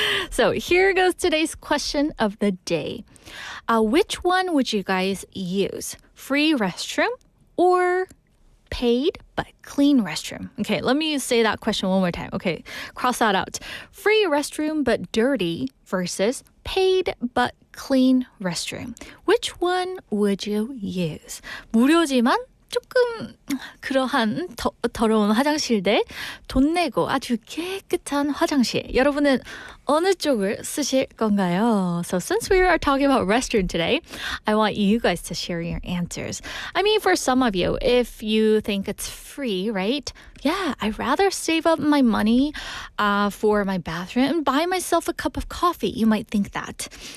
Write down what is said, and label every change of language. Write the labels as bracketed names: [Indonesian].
[English] So here goes today's question of the day. Which one would you guys use? Free restroom or paid but clean restroom? Okay, let me say that question one more time. Okay, cross that out. Free restroom but dirty versus paid but clean restroom. Which one would you use? [Korean] 무료지만 조금 그러한 더러운 화장실 대 돈 내고 아주 깨끗한 화장실. 여러분은 어느 쪽을 쓰실 건가요? [English] So since we are talking about restroom today, I want you guys to share your answers. I mean, for some of you, if you think it's free, right? Yeah, I'd rather save up my money for my bathroom and buy myself a cup of coffee. You might think that.